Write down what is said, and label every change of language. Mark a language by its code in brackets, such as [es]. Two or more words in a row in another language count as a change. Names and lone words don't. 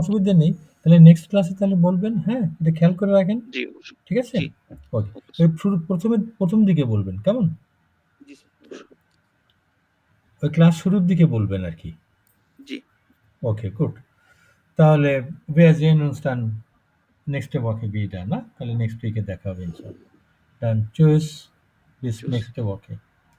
[bn] অসুবিধা নেই। তাহলে নেক্সট ক্লাসে তাহলে বলবেন, হ্যাঁ? এটা খেয়াল করে রাখেন। জি অবশ্যই। ঠিক আছে? জি ওকে। অবশ্যই। ওই প্রথম দিকে বলবেন, কেমন? জি স্যার, অবশ্যই। ওই ক্লাস শুরুর দিকে বলবেন আর কি। জি [en] okay, good. [de] তাহলে wir sehen uns dann nächste Woche wieder, [bn] না? তাহলে [en] next week [bn] দেখা হবে ইনশাআল্লাহ। [de] Dann tschüss, bis Tschüss. nächste Woche.